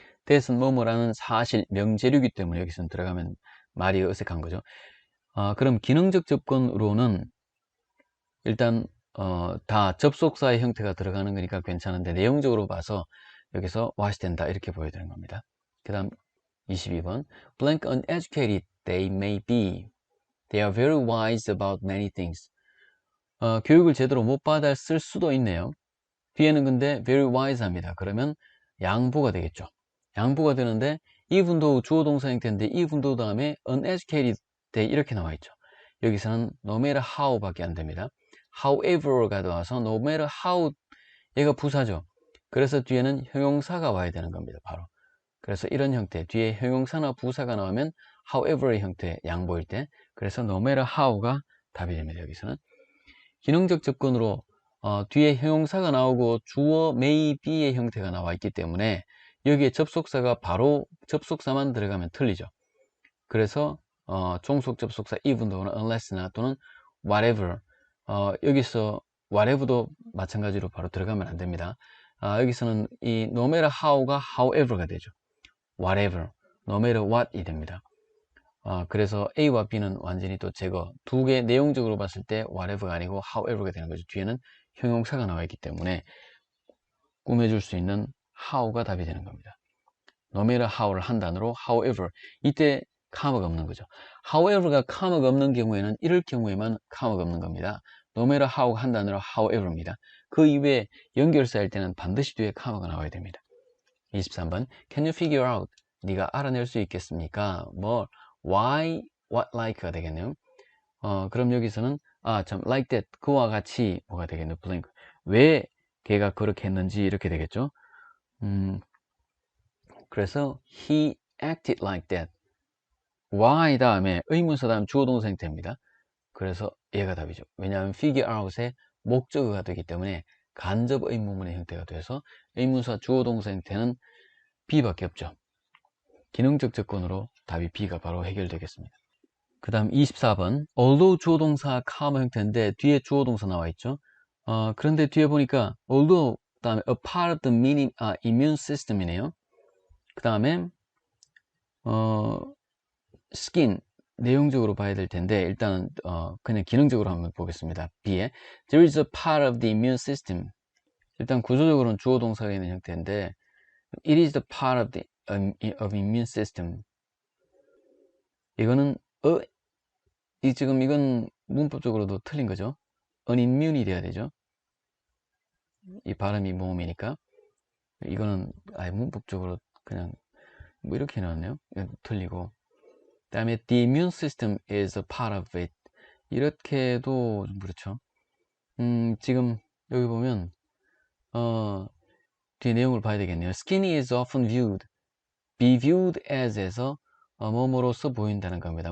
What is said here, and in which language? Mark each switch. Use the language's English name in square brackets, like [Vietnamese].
[Korean] that은 뭐뭐라는 사실 명제류이기 때문에 여기서는 들어가면 말이 어색한 거죠. 그럼 기능적 접근으로는 일단 다 접속사의 형태가 들어가는 거니까 괜찮은데 내용적으로 봐서 여기서 what이 된다 이렇게 보여드리는 겁니다. 그 다음 22번 [English] blank uneducated they may be. They are very wise about many things. [Korean] 교육을 제대로 못 받았을 수도 있네요. 뒤에는 근데 [English] very wise [Korean] 합니다. 그러면 양보가 되겠죠. 양보가 되는데 [English] even though [Korean] 주어 동사 형태인데 even though 다음에 uneducated 돼 이렇게 나와 있죠. 여기서는 [English] no matter how [Korean] 밖에 안 됩니다. however가 나와서 no matter how 얘가 부사죠. 그래서 뒤에는 형용사가 와야 되는 겁니다. 바로. 그래서 이런 형태 뒤에 형용사나 부사가 나오면 however의 형태 양보일 때 그래서 no matter how가 답이 됩니다. 여기서는 기능적 접근으로 뒤에 형용사가 나오고 주어 may be의 형태가 나와 있기 때문에 여기에 접속사가 바로 접속사만 들어가면 틀리죠. 그래서 종속 접속사 even though나 unless나 또는 whatever 여기서 whatever도 마찬가지로 바로 들어가면 안 됩니다. 여기서는 이 no matter how가 however가 되죠. whatever, no matter what이 됩니다. 그래서 A와 B는 완전히 또 제거. 두 개 내용적으로 봤을 때 whatever가 아니고 however가 되는 거죠. 뒤에는 형용사가 나와 있기 때문에 꾸며줄 수 있는 how가 답이 되는 겁니다. no matter how를 한 단어로 however. 이때 comma가 없는 거죠. however가 comma가 없는 경우에는 이럴 경우에만 comma가 없는 겁니다. no matter how가 한 단어로 however입니다. 그 이외에 연결사일 때는 반드시 뒤에 comma가 나와야 됩니다. 23번 [English] Can you figure out? [Korean] 네가 알아낼 수 있겠습니까? 뭐 why, what, like가 되겠네요. 그럼 여기서는 참 like that 그와 같이 뭐가 되겠네요. blank 왜 걔가 그렇게 했는지 이렇게 되겠죠. 그래서 [English] he acted like that. [Korean] why 다음에 의문사 다음 주어동사 형태입니다. 그래서 얘가 답이죠. 왜냐하면 figure out의 목적어가 되기 때문에 간접 의문문의 형태가 돼서 의문사 주어동사 형태는 B밖에 없죠. 기능적 접근으로 답이 B가 바로 해결되겠습니다. 그 다음 24번 [English] although [Korean] 주어동사 comma 형태인데 뒤에 주어동사 나와 있죠. 그런데 뒤에 보니까 although 다음에 a part of the immune system이네요. 그 다음에 skin 내용적으로 봐야 될 텐데 일단은 그냥 기능적으로 한번 보겠습니다. [English] B에 there is a part of the immune system. [Korean] 일단 구조적으로는 주어동사가 있는 형태인데 [English] it is the part of the of immune system. [Korean] 이거는 지금 이건 문법적으로도 틀린 거죠. unimmune이 돼야 되죠. 이 발음이 모음이니까 이거는 아예 문법적으로 그냥 뭐 이렇게 나왔네요. 틀리고 그 다음에 [English] the immune system is a part of it [Korean] 이렇게 해도 좀 그렇죠. 지금 여기 보면 뒤에 내용을 봐야 되겠네요. [English] skin is often viewed be viewed as [Korean] 에서 뭐뭐로서 보인다는 겁니다.